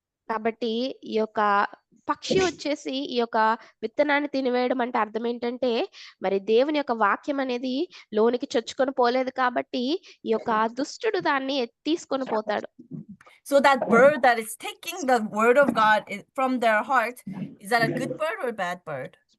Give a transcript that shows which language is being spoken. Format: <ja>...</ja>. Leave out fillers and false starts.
<te>కాబట్టి ఈ యొక్క పక్షి వచ్చేసి ఈ యొక్క విత్తనాన్ని తినివేయడం అంటే అర్థం ఏంటంటే, మరి దేవుని యొక్క వాక్యం అనేది లోనికి చొచ్చుకొని పోలేదు కాబట్టి, ఈ యొక్క దుష్టుడు దాన్ని తీసుకొని పోతాడు.</te> <en>So that bird that is taking the word of God from their heart, is that a good bird or a bad bird?</en>